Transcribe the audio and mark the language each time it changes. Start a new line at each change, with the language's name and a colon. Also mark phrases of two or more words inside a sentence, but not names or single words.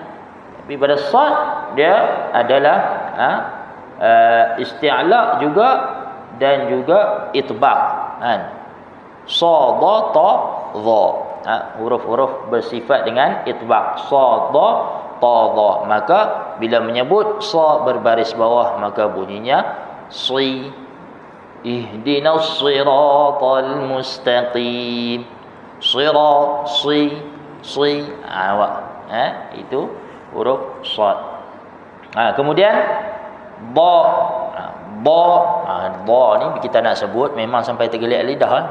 Malay: Tapi pada sad dia adalah isti'la juga dan juga itbaq. Sada, ta, dha. Huruf-huruf bersifat dengan itbaq. Sada, ta, dha. Maka bila menyebut sa berbaris bawah, maka bunyinya si.
Arabic: اهدنا الصراط المستقيم.
Malay: Sira, si. Itu huruf sad. Kemudian ba. Ba ni kita nak sebut memang sampai tergeliat lidah.